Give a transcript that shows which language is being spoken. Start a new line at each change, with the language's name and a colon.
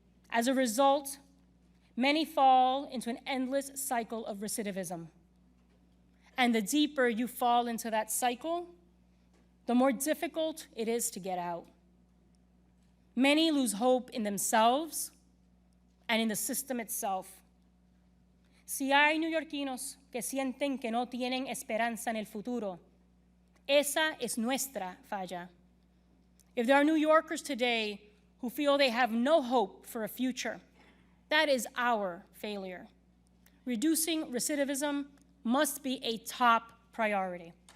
English: As a result, many fall into an endless cycle of recidivism. And the deeper you fall into that cycle, the more difficult it is to get out. Many lose hope in themselves and in the system itself.
Spanish: Si hay neoyorquinos que sienten que no tienen esperanza en el futuro, esa es nuestra falla.
English: If there are New Yorkers today who feel they have no hope for a future, that is our failure. Reducing recidivism must be a top priority.